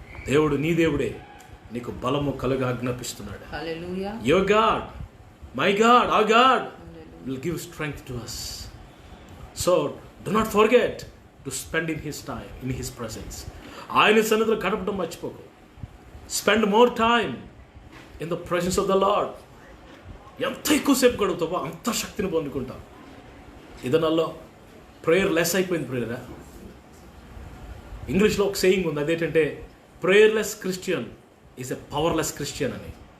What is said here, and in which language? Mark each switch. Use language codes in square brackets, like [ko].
[te] దేవుడు, నీ దేవుడే నీకు బలము కలుగా ఆజ్ఞాపిస్తున్నాడు. హల్లెలూయా. [en] Your God, my God, our God will give strength to us. So do not forget to spend in His time, in His presence. [te] ఆయన సన్నిధిలో గడపడం మర్చిపోకు. [en] Spend more time in the presence of the Lord. [te] ఎంత ఎక్కువసేపు గడుపుతావో అంత శక్తిని పొందుకుంటావు. ఇదనల్లో prayer less అయిపోయింది ప్రేయరా. ఇంగ్లీష్లో ఒక సేయింగ్ ఉంది, అదేంటంటే [en] prayerless Christian is a powerless Christian [te] అని.